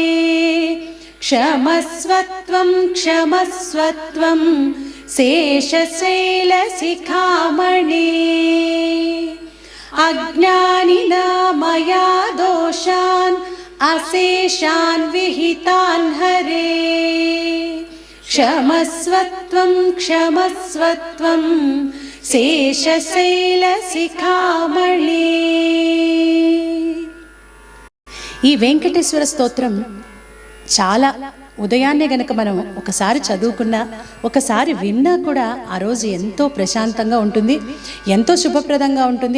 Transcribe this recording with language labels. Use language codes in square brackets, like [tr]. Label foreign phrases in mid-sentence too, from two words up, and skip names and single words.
[sa] क्षमस्वत्वं क्षमस्वत्वं शेषशैलशिखामणे अज्ञानिना मया दोषान् अशेषान् विहितान् हरे क्षमस्वत्वं क्षमस्वत्वं శేషశైలశిఖామణి. [te] ఈ వెంకటేశ్వర స్తోత్రం చాలా ఉదయాన్నే గనక మనం ఒకసారి చదువుకున్నా ఒకసారి విన్నా కూడా ఆ రోజు ఎంతో ప్రశాంతంగా ఉంటుంది, ఎంతో శుభప్రదంగా ఉంటుంది.